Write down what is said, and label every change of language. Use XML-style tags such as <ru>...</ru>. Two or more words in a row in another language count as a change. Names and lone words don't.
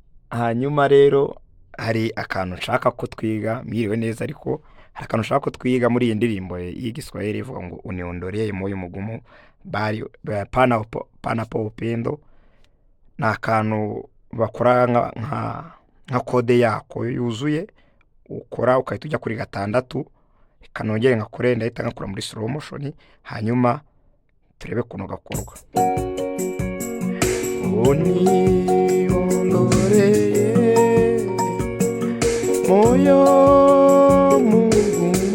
<rw>hanyuma rero hari akantu nshaka ko twiga mwiriwe neza, ariko hari akantu nshaka ko twiga muri iyi ndirimbo y'igiswahili ivuga ngo</rw> <sw>uniondolee moyo mugumu bari panapo upendo.</sw> <rw>Ni akantu bakora nka kode yako yuzuye, ukora ukahita ujya kuri gatandatu, kanongere ngakore ndahita ngakora muri</rw> <en>slow motion,</en> <rw>hanyuma turebe kuno gakorwa.</rw> <sw>Uniondolee moyo mugumu</sw>